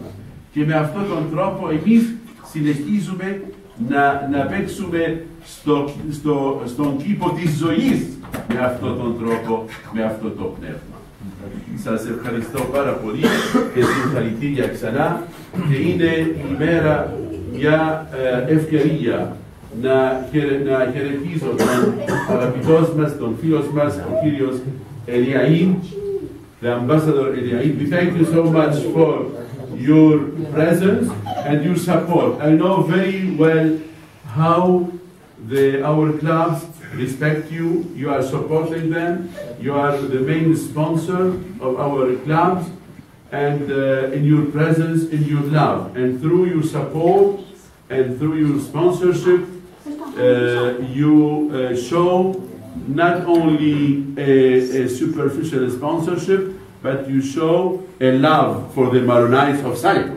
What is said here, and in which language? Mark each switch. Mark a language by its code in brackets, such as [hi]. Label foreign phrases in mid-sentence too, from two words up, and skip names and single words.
[el] Και με αυτόν τον τρόπο εμείς συνεχίζουμε να παίξουμε στον κήπο της ζωής με αυτόν τον τρόπο, με αυτό το πνεύμα. Σας ευχαριστώ πάρα πολύ και συγχαρητήρια ξανά και είναι η μέρα μια ευκαιρία να χαιρετήσω τον αγαπητός μας, τον φίλος μας, ο κύριος Eliaim, [en] the ambassador Eliaim. We thank you so much for your presence and your support. I know very well how our clubs respect you. You are supporting them. You are the main sponsor of our clubs, and in your presence, in your love, and through your support and through your sponsorship, you show not only a superficial sponsorship, but you show a love for the Maronites of Cyprus.